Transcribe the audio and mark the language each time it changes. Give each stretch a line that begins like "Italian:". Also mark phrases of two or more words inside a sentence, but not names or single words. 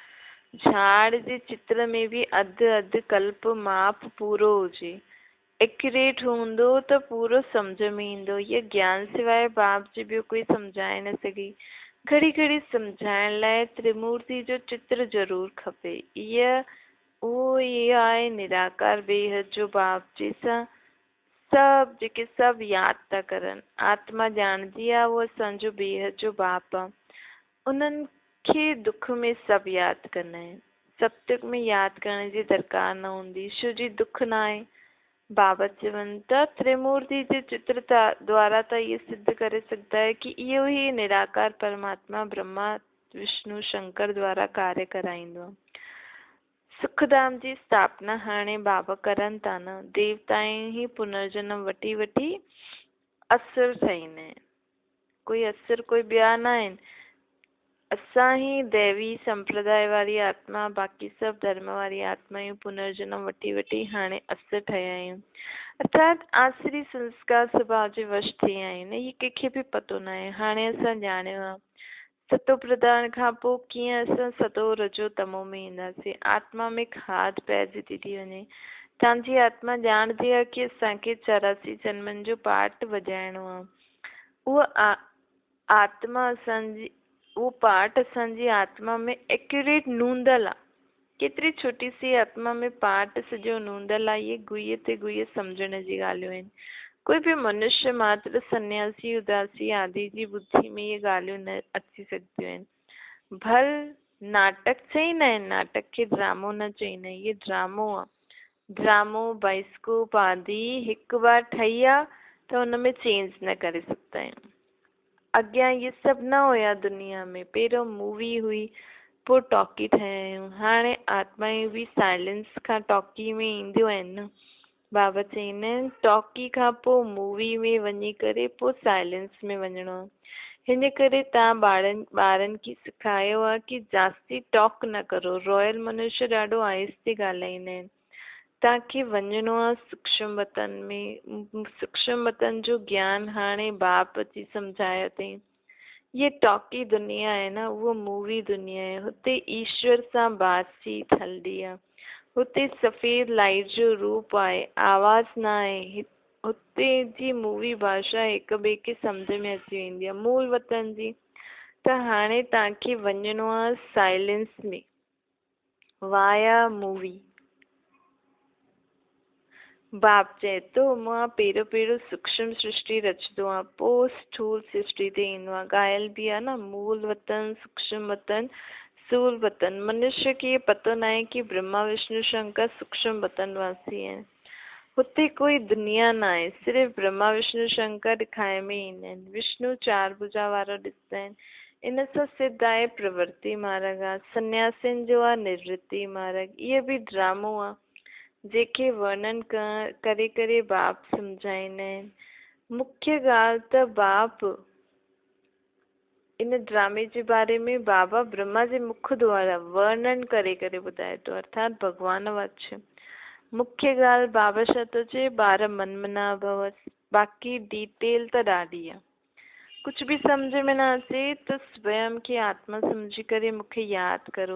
Sindhi: झाड़ जे चित्र में बि अधु कल्प माप पूरो हुजे, एक्यूरेट हूंदो त पूरो सम्झ में ईंदो। इहो ज्ञान सिवाय बाप जी ॿियो कोई सम्झाए न सघे। घड़ी घड़ी सम्झाइण लाइ त्रिमूर्ति जो चित्र ज़रूरु खपे। उहो ई आहे निराकार बेहद जो बाप, जंहिंसां सभु जेके सभु यादि था करनि। आत्मा ॼाणदी आहे उहो असांजो बेहद जो बाप आहे। उन्हनि खे दुख में सभु यादि कंदा आहिनि। सतयुग में यादि करण जी दरकार न हूंदी, छो जी दुख न आहे। बाबा चवनि था त्रिमूर्ति जे चित्र द्वारा त इहो सिद्ध करे सघंदा है कि इहो ई निराकार परमात्मा ब्रह्मा विष्णु शंकर द्वारा कार्य कराईंदो आहे। सुखधाम जी स्थापना हाणे बाबा करनि था न। देवताऊं ही पुनर्जन्म वठी वठी असुर ठहींदा आहिनि। कोई असुर कोई ॿिया न आहिनि। असां ही दैवी संप्रदाय वारी आत्मा, बाक़ी सभु धर्म वारी आत्मायूं पुनर्जन्म वठी वठी हाणे अस ठहिया आहियूं। अर्थात आसरी संस्कार स्वभाव जे वश थी विया आहिनि। इहे कंहिंखे बि पतो न आहे। हाणे असां ॼाणियो आहे सतो प्रधान खां पोइ कीअं असां सतो रजो तमो में ईंदासीं। आत्मा में खाद पइजी थी वञे। तव्हांजी आत्मा ॼाणदी आहे की असांखे 84 जन्मनि जो पाठ वॼाइणो आहे। उहा आत्मा असांजी, उहो पाठ असांजी आत्मा में एक्यूरेट नूंदल आहे। केतिरी छोटी सी आत्मा में पाठ सॼो नूंदल आहे। इहे गुईअ ते गुईअ सम्झण जी ॻाल्हियूं आहिनि। कोई बि मनुष्य मात्र सन्यासी उदासी आदि जी बुद्धि में इहे ॻाल्हियूं न अची सघंदियूं आहिनि। भल नाटक चईंदा आहिनि, नाटक खे ड्रामो न चईंदा आहिनि। इहे ड्रामो आहे। ड्रामो बाइस्कोप आदि हिकु बार ठही आहे त हुन में चेंज न करे सघंदा आहियूं। अॻियां इहे सभु न हुया दुनिया में। पहिरियों मूवी हुई, पोइ टॉकी ठहिया आहियूं। हाणे आत्मायूं बि साइलेंस खां टॉकी में ईंदियूं आहिनि न। बाबा चईंदा आहिनि टॉकी खां पोइ मूवी में वञी करे पोइ साइलेंस में वञिणो आहे। हिन करे तव्हां ॿारनि खे सेखारियो आहे की जास्ती टॉक न करो। रॉयल मनुष्य ॾाढो आहिस्ते ॻाल्हाईंदा आहिनि। तव्हांखे वञिणो आहे सूक्ष्म वतन में। सूक्ष्म वतन जो ज्ञान हाणे बाप अची सम्झायो अथई। ये टॉकी दुनिया आहे न, उहो मूवी दुनिया आहे। हुते ईश्वर सां बातचीत हलंदी आहे। हुते सफ़ेद लाइट जो रूप आहे, आवाज़ न आहे। हुते जी मूवी भाषा हिक ॿिए खे सम्झ में अची वेंदी आहे, मूल वतन जी। त हाणे तव्हांखे वञिणो आहे साइलेंस में
English: via movie.
Sindhi: बाप चए थो मां पहिरियों सूक्ष्म सृष्टि रचंदो आहे, पोइ स्थूल सृष्टि ते ईंदो आहे। ॻायल बि आहे न, मूल वतन सूक्ष्म वतन स्थूल वतन। मनुष्य खे पतो न आहे कि ब्रह्मा विष्णु शंकर सूक्ष्म वतन वासी आहिनि। हुते कोई दुनिया न आहे, सिर्फ़ु ब्रह्मा विष्णु शंकर ॾेखारे में ईंदा आहिनि। विष्णु 4 भुजा वारो ॾिसंदा आहिनि। इन सां सिद्ध आहे प्रवृत्ति मार्ग आहे। सन्यासियुनि जो आहे निवृत्ति मार्ग। इहो बि ड्रामो आहे जेके वर्णन करे करे बाप सम्झाईंदा आहिनि। मुख्य ॻाल्हि त बाप इन ड्रामे जे बारे में बाबा ब्रह्मा जे मुख द्वारा वर्णन करे करे ॿुधाए थो, अर्थात भगवान वच। मुख्य ॻाल्हि बाबा छा थो चए, ॿार मनमना भव। बाक़ी डिटेल त ॾाढी आहे। कुझु बि सम्झ में न अचे त स्वयं खे आत्मा सम्झी करे मूंखे यादि करो।